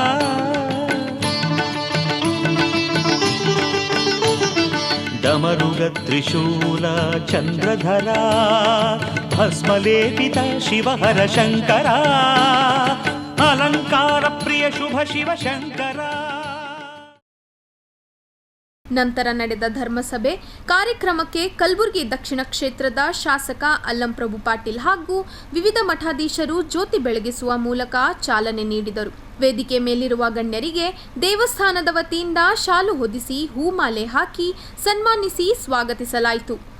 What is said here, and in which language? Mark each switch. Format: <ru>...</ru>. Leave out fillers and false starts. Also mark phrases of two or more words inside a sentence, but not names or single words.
<kn>ಡಮರುಗ ತ್ರಿಶೂಲ ಚಂದ್ರಧರ ಭಸ್ಮಲೇಪಿತ ಶಿವಹರ ಶಂಕರ ಅಲಂಕಾರ ಪ್ರಿಯ ಶುಭ ಶಿವ ಶಂಕರ. ನಂತರ ನಡೆದ ಧರ್ಮಸಭೆ ಕಾರ್ಯಕ್ರಮಕ್ಕೆ ಕಲಬುರಗಿ ದಕ್ಷಿಣ ಕ್ಷೇತ್ರದ ಶಾಸಕ ಅಲ್ಲಂಪ್ರಭು ಪಾಟೀಲ್ ಹಾಗೂ ವಿವಿಧ ಮಠಾಧೀಶರು ಜ್ಯೋತಿ ಬೆಳಗಿಸುವ ಮೂಲಕ ಚಾಲನೆ ನೀಡಿದರು. ವೇದಿಕೆ ಮೇಲಿರುವ ಗಣ್ಯರಿಗೆ ದೇವಸ್ಥಾನದ ವತಿಯಿಂದ ಶಾಲು ಹೊದಿಸಿ ಹೂಮಾಲೆ ಹಾಕಿ ಸನ್ಮಾನಿಸಿ ಸ್ವಾಗತಿಸಲಾಯಿತು.</kn>